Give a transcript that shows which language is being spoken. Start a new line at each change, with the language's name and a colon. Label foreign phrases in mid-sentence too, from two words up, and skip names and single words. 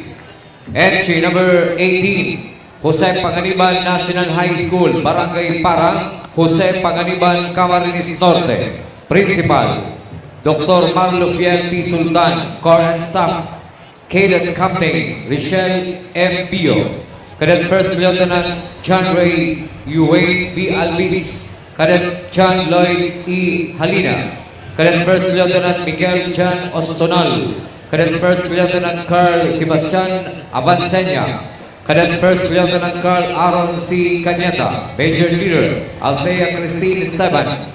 English: Entry number 18, Jose Panganiban National High School, Barangay Parang, Jose Panganiban, Camarines Norte. Principal, Dr. Marlo Fiel P. Sultan, Corps and Staff. Cadet Captain Richelle M. Bio. Cadet First Lieutenant John Ray Uway B. Alvis. Cadet John Lloyd E. Halina. Cadet First Lieutenant Miguel John Ostonal. Cadet First Lieutenant Carl Sebastian Avancenia. Cadet First Lieutenant Carl Aaron C. Cañeta. Major Leader Althea Christine Esteban.